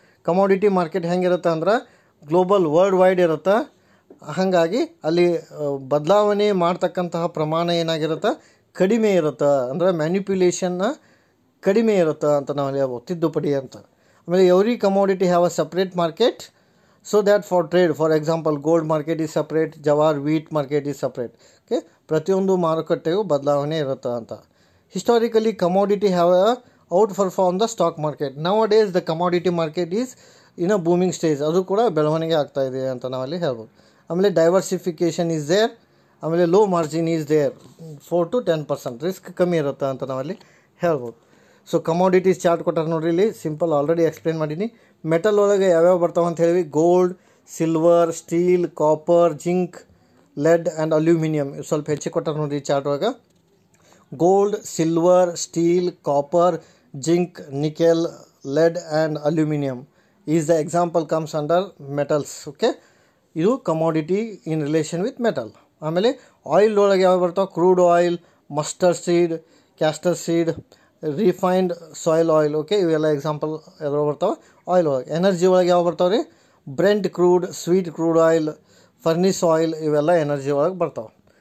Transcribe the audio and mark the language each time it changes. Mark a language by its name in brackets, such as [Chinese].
[Kannada] Commodity market ಹೆಂಗಿರುತ್ತೆ ಅಂದ್ರೆ global world wide ಇರುತ್ತೆ, ಹಾಗಾಗಿ ಅಲ್ಲಿ ಬದಲಾವಣೆ ಮಾಡ್ತಕ್ಕಂತಹ ಪ್ರಮಾಣ ಏನಾಗಿರುತ್ತೆ, ಕಡಿಮೆ ಇರುತ್ತೆ, ಅಂದರೆ ಮ್ಯಾನ್ಯುಪ್ಯುಲೇಷನ್ನ ಕಡಿಮೆ ಇರುತ್ತೆ ಅಂತ ನಾವು ಹೇಳ್ಬೋದು, ತಿದ್ದುಪಡಿ ಅಂತ. [English] ಆಮೇಲೆ every commodity have a separate market so that for trade, for example gold market is separate, jowar, wheat market is separate. [Kannada] Okay, ಪ್ರತಿಯೊಂದು ಮಾರುಕಟ್ಟೆಗೂ ಬದಲಾವಣೆ ಇರುತ್ತೆ ಅಂತ. [English] Historically commodity have outperform the stock market. Nowadays the commodity market is in a booming stage, [Kannada] ಅದು ಕೂಡ ಬೆಳವಣಿಗೆ ಆಗ್ತಾ ಇದೆ ಅಂತ ನಾವಲ್ಲಿ ಹೇಳ್ಬೋದು. [English] ಆಮೇಲೆ diversification is there, ಆಮೇಲೆ low margin is there, 4 to 10% risk [Kannada] ಕಮ್ಮಿ ಇರುತ್ತೆ ಅಂತ ನಾವಲ್ಲಿ ಹೇಳ್ಬೋದು. ಸೊ ಕಮೋಡಿಟೀಸ್ ಚಾರ್ಟ್ ಕೊಟ್ಟಾರೆ ನೋಡ್ರಿ, ಇಲ್ಲಿ ಸಿಂಪಲ್ ಆಲ್ರೆಡಿ ಎಕ್ಸ್ಪ್ಲೇನ್ ಮಾಡೀನಿ. ಮೆಟಲ್ ಒಳಗೆ ಯಾವ್ಯಾವ ಬರ್ತಾವೆ ಅಂತ ಹೇಳಿ, gold, silver, steel, copper, zinc, LED and aluminium. ಸ್ವಲ್ಪ ಹೆಚ್ಚಿಗೆ ಕೊಟ್ಟಾರೆ ನೋಡ್ರಿ ಚಾರ್ಟ್ ಒಳಗೆ. [English] Gold, silver, steel, copper, zinc, nickel, lead and aluminum is the example comes under metals. Okay, [Kannada] ಇದು [English] commodity in relation with metal. [Kannada] ಆಮೇಲೆ ಆಯಿಲ್ ಒಳಗೆ ಯಾವ ಬರ್ತಾವೆ, crude oil, mustard seed, castor seed, refined soil oil. Okay, ಇವೆಲ್ಲ example ಯಾವ್ದು ಬರ್ತಾವೆ oil ಒಳಗೆ. Energy ಒಳಗೆ ಯಾವ ಬರ್ತಾವೆ ರೀ, Brent crude, sweet crude oil, ಫರ್ನಿಸ್ oil, ಇವೆಲ್ಲ ಎನರ್ಜಿ ಒಳಗೆ ಬರ್ತಾವೆ.